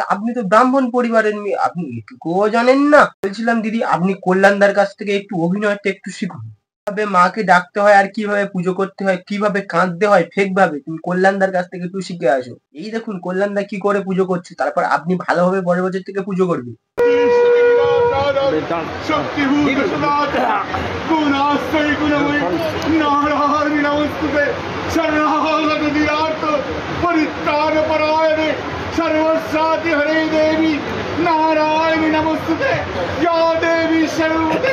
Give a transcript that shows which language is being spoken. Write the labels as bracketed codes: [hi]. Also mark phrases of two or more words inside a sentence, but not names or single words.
[bn] আপনি তো ব্রাহ্মণ পরিবারের মেয়ে, আপনি এটুকুও জানেন না? বলছিলাম দিদি আপনি কল্যাণদার কাছ থেকে একটু অভিনয়টা একটু শিখুন, কিভাবে মাকে ডাকতে হয় আর কিভাবে পুজো করতে হয়, কিভাবে কাঁদতে হয় ফেক ভাবে, তুমি কল্যাণদার কাছ থেকে একটু শিখে আসো। এই দেখুন কল্যাণদা কি করে পুজো করছে, তারপর আপনি ভালোভাবে পরের বছর থেকে পুজো করবেন। [sa] सर्वसाति हरे देवी नारायण नमस्तुते या देवी सर्वते